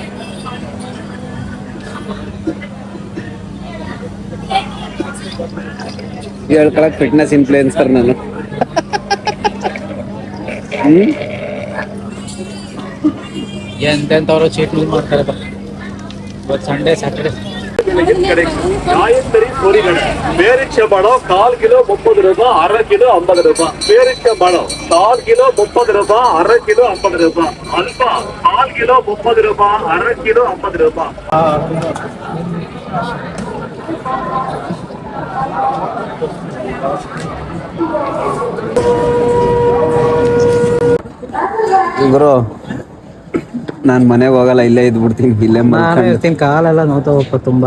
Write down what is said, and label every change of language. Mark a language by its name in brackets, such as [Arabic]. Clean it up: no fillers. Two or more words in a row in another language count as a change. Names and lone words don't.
[Kannada] ಹೇಳ್ಕೊಳಕ್ [English] fitness influencer [Kannada] ನಾನು. ಎಂತೆಂಥವ್ರು [English] cheat meal [Kannada] ಮಾಡ್ತಾರೆ. ಇವತ್ತು [English] Sunday Saturday. [Tamil] காயத்ரி பொரிகடை பேரிச்சம்பழம் 1/4 கிலோ 30 ரூபாய், 1/2 கிலோ 50 ரூபாய். பேரிச்சம்பழம் 1/4 கிலோ 30 ரூபாய், 1/2 கிலோ 50 ரூபாய். அல்வா 1/4 கிலோ 30 ரூபாய், 1/2 கிலோ 50 ரூபாய். [Kannada] ಗುರು, ನಾನು ಮನೆಗೆ ಹೋಗಲ್ಲ, ಇಲ್ಲೇ ಇದ್ಬಿಡ್ತೀನಿ. ಇಲ್ಲೇ ಇರ್ತೀನಿ, ಕಾಲೆಲ್ಲ ನೋತಾ ಹೋಗ್ಪ ತುಂಬಾ.